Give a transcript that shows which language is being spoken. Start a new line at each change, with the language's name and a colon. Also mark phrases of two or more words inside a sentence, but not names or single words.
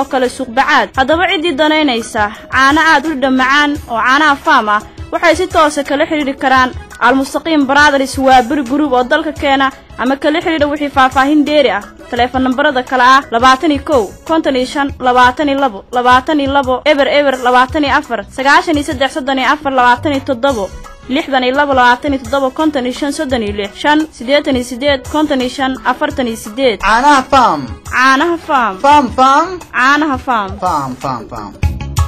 Somali: kale suuq bacaad haddaba cidii danaynaysa caana aad u dhamacaan oo caanaha faam ah waxay si toos ah kala xiriiri karaan almustaqiim brothers waa beri group oo dalka keena ama kala xiriir wixii faahfaahin dheeri ah telefoon nambarada kala ah 21 55 22 22 eber 24 93 27 62 55 caanaha faam caanaha faam faam faam caanaha faam faam faam faam